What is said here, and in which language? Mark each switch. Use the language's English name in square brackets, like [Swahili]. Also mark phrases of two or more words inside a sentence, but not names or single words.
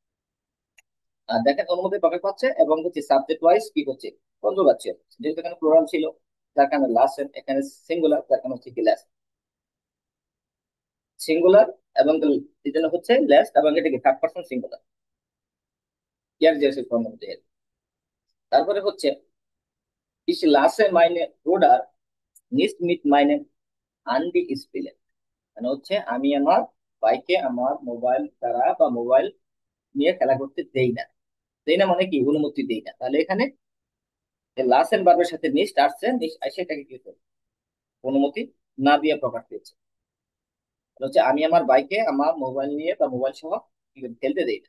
[Bangla] আর দেখেন অনুমতি প্রকাশ পাচ্ছে এবং হচ্ছে [English] subject wise [Bangla] কি হচ্ছে কনজুগেশন, যেহেতু এখানে প্লুরাল ছিল যার কারণে লাস্ট এখানে সিঙ্গুলার, যার কারণে হচ্ছে কি লাস্ট সিঙ্গুলার এবং এই জন্য হচ্ছে লাস্ট এবং এটাকে [English] third person singular, [Bangla] ইয়ার যে ফর্ম মধ্যে। তারপরে হচ্ছে [German] ich lasse meine Bruder nicht mit meinem Handy spielen, [Bangla] মানে হচ্ছে আমি আমার ভাইকে আমার মোবাইল দ্বারা বা মোবাইল নিয়ে খেলা করতে দেই না। দেই না মানে কি অনুমতি দেই না। তাহলে এখানে লাসেন বার্বের সাথে নিস্ট আসছে, নিস্ট আসে এটাকে কি করে অনুমতি না দিয়ে প্রকাশ পেয়েছে। হচ্ছে আমি আমার ভাইকে আমার মোবাইল নিয়ে বা মোবাইল সহ খেলতে দেই না।